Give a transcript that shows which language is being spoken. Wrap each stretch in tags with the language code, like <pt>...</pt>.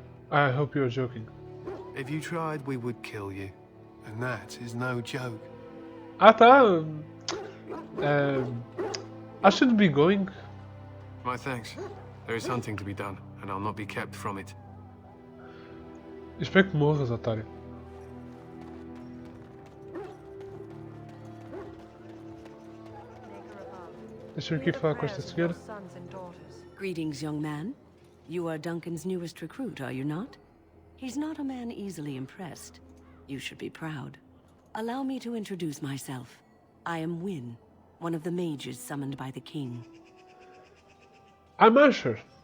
<en>I hope you're joking. If you tried, we would kill you. And that is no joke.</en> <pt>Ah tá.</pt> <en>I shouldn't be going. My thanks. There is hunting to be done, and I'll not be kept from it.</en> <pt>Espero que morras, otário. Deixa eu aqui falar com esta senhora.</pt> <en>Greetings, young man. You are Duncan's newest recruit, are you not? He's not a man easily impressed. You should be proud. Allow me to introduce myself. I am Wynne, one of the mages summoned by the king. I'm Asher.</en>